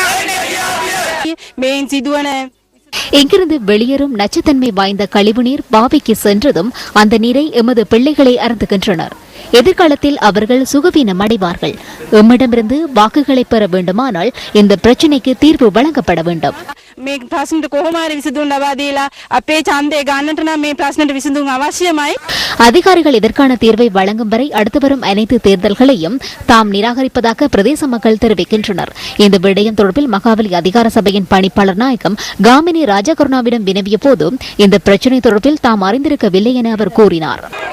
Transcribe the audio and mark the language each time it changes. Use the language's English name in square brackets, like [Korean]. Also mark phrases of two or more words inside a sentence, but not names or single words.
[Tamil] இங்கிருந்து வெளியேறும் நச்சுத்தன்மை வாய்ந்த கழிவுநீர் பாவிக்கு சென்றதும் அந்த நீரை எமது பிள்ளைகளை அருந்துகின்றனர். எதிர்காலத்தில் அவர்கள் சுகவீனம் அடைவார்கள். எம்மிடமிருந்து வாக்குகளை பெற வேண்டுமானால் இந்த பிரச்சினைக்கு தீர்வு வழங்கப்பட வேண்டும். [Sinhala] මේ ප්‍රශ්නට කොහොම හරි විසඳුම් ලබා දීලා අපේ ඡන්දය ගන්නට නම් මේ ප්‍රශ්නට විසඳුම් අවශ්‍යමයි. [Tamil] அதிகாரிகள் இதற்கான தீர்வை வழங்கும் வரை அடுத்து வரும் அனைத்து தேர்தல்களையும் தாம் நிராகரிப்பதாக பிரதேச மக்கள் தெரிவிக்கின்றனர். இந்த விடயம் தொடர்பில் மகாவலி அதிகார சபையின் பணிப்பாளர் நாயகம் காமினி ராஜகருணாவிடம் வினவிய போது இந்த பிரச்சினை தொடர்பில் தாம் அறிந்திருக்கவில்லை என அவர் கூறினார்.